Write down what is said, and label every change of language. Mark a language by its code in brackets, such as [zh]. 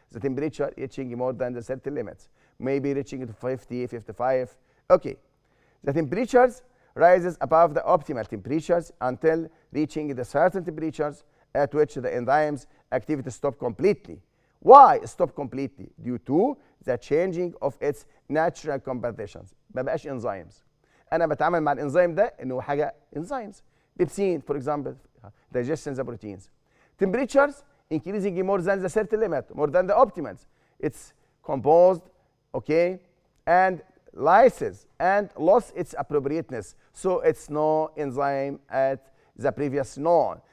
[en] The temperature reaching more than the certain limits, maybe reaching to 50, 55. Okay, the temperatures rises above the optimal temperatures until reaching the certain temperatures at which the enzymes activity stop completely. Why stop completely? Due to the changing of its natural compositions. [ar] ما بقاش enzymes. أنا بتعامل مع الانزيم ده إنه حاجة enzymes. [en] Pepsin, for example, digestion the proteins. Temperatures increasing more than the certain limit, more than the optimals. It's composed, okay, and lyses and lost its appropriateness. So it's no enzyme at the previous known.